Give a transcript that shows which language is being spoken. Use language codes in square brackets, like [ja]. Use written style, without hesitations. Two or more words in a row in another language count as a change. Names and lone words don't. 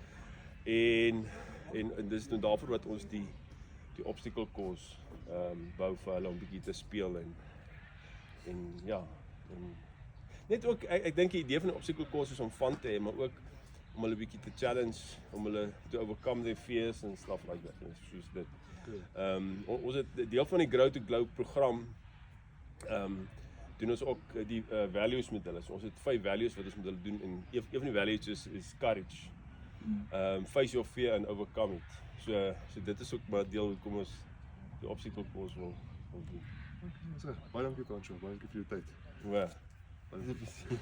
[af] En dis nou daarvoor wat ons die [en] obstacle course [af] bou vir hulle om bietjie te speel en ja, net ook ek dink die idee van 'n [en] obstacle course [af] is om van te hê, maar ook om hulle bietjie te challenge, om hulle te [en] overcome their fears and stuff like that, [af] soos dit. Ons het deel van die Grow to Glow program doen ons ook die values met hulle. So ons het 5 values wat ons met hulle doen en een van die values is courage. [en] Face your fear and overcome it. [af] So dit is ook maar deel hoekom ons die [en] obstacle course [af] wil doen. Baie dankie François, baie dankie vir jou tyd. Ja.